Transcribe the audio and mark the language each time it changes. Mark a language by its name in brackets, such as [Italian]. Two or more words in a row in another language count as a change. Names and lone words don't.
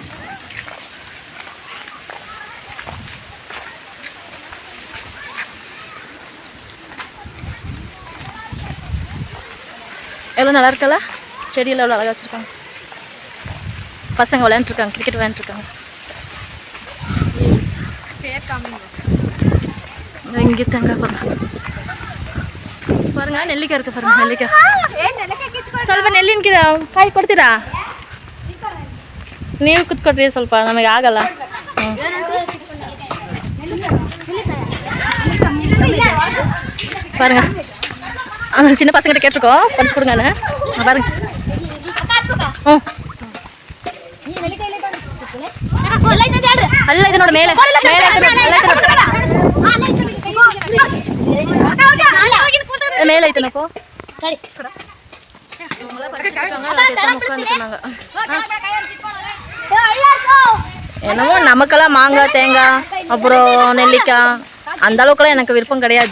[Tamil] எவ்வளோ நல்லா இருக்கல, செடியில் எவ்வளோ அழகாக வச்சுருக்காங்க. பசங்க விளையாண்டுருக்காங்க, கிரிக்கெட் விளையாண்டுருக்காங்க. இங்கே தேங்காய் பாருங்க, நெல்லிக்காய் இருக்குது பாருங்க. [Kannada] நெல்லிக்காய் ಸ್ವಲ್ಪ ನೆಲ್ಲಿನ ಕಾಯಿ ಕೊಡ್ತೀರಾ? ನೀವು ಕುತ್ಕೊಡ್ರಿ ಸ್ವಲ್ಪ, ನಮಗೆ ಆಗಲ್ಲ. [Tamil] பாருங்க, அந்த சின்ன பசங்கிட்ட கேட்டிருக்கோம், பறிச்சு கொடுங்கன்னு. பாருங்க. அல்ல இதனோட மேலே மேலே ஐத்தனப்போ என்னமோ நமக்கெல்லாம் மாங்காய், தேங்காய், அப்புறம் நெல்லிக்காய் அந்த அளவுக்குலாம் எனக்கு விருப்பம் கிடையாது.